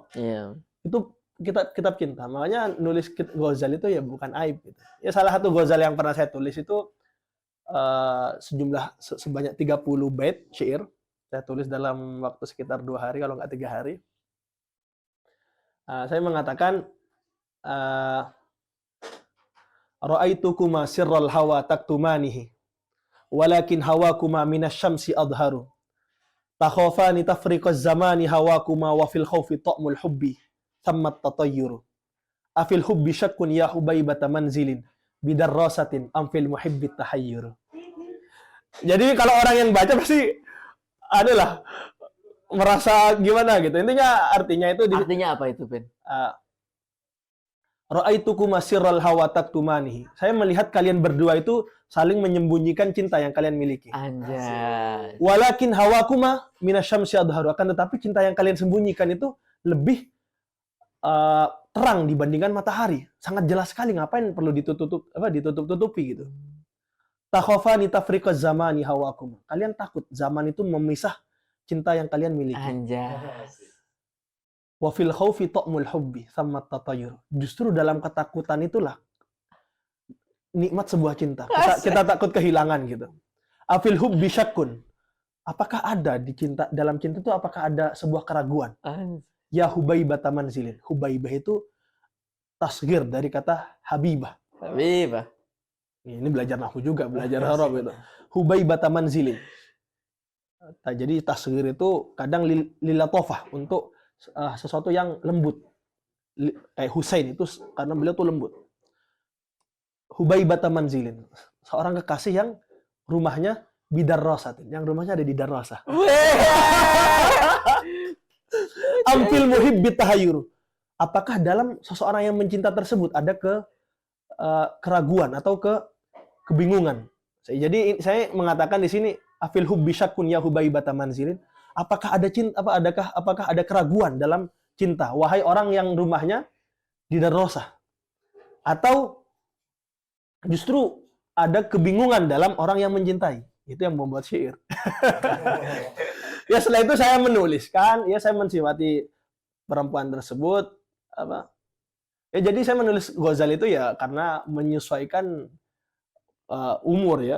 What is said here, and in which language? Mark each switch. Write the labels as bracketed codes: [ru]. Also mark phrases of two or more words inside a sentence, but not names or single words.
[id] Itu kitab cinta. Makanya nulis Ghazali itu ya bukan aib gitu. Ya salah satu Ghazali yang pernah saya tulis itu sebanyak 30 bait syair. Saya tulis dalam waktu sekitar 2 hari kalau nggak 3 hari. Saya mengatakan [ar] رأيتكما سر الهوى تكتمانه ولكن هواكما من الشمس أظهر تخافان تفريق الزمان هواكما وفي الخوف طعم الحب ثمة التطير أفي الحب شك يا حبيبة منزل بدراسة أم في المحب التحير. [id] Jadi kalau orang yang baca pasti adalah merasa gimana gitu. Artinya itu artinya apa itu, Ben? [ar] رأيتكما سر الهوى تكتمانه. [id] Saya melihat kalian berdua itu saling menyembunyikan cinta yang kalian miliki. Anjay. [ar] ولكن هواكما من الشمس أظهر. [id] Akan tetapi cinta yang kalian sembunyikan itu lebih terang dibandingkan matahari. Sangat jelas sekali, ngapain perlu ditutup-tutupi gitu. [ar] تخافان تفريق الزمان هواكما. [id] Kalian takut zaman itu memisah cinta yang kalian miliki. Anjay. [ar] وفي الخوف طعم الحب ثمة التطير. [id] Justru dalam ketakutan itulah nikmat sebuah cinta. Kita takut kehilangan gitu. [ar] أفي الحب شك. [id] Apakah ada dalam cinta itu apakah ada sebuah keraguan? [ar] يا حبيبة منزل. [id] Hubaibah itu tasghir dari kata habibah. Habibah. Ini belajar nahwu juga, belajar Arab itu. [ar] حبيبة منزل. [id] Jadi tasghir itu kadang lilatofah, untuk sesuatu yang lembut. Kayak Husain itu karena beliau tuh lembut. [ar] حبيبة منزل. [id] Seorang kekasih yang rumahnya bidarrasatin, yang rumahnya ada di Darrasah. [ar] أم في المحب التحير. [id] Apakah dalam seseorang yang mencinta tersebut ada keraguan atau kebingungan? Jadi saya mengatakan di sini [ar] أفي الحب شك يا حبيبة منزل. [id] Apakah ada keraguan dalam cinta, wahai orang yang rumahnya di Darrasah? Atau justru ada kebingungan dalam orang yang mencintai? Itu yang membuat syair. Ya setelah itu saya menuliskan, ya saya mensifati perempuan tersebut Ya jadi saya menulis Ghazali itu ya karena menyesuaikan umur ya.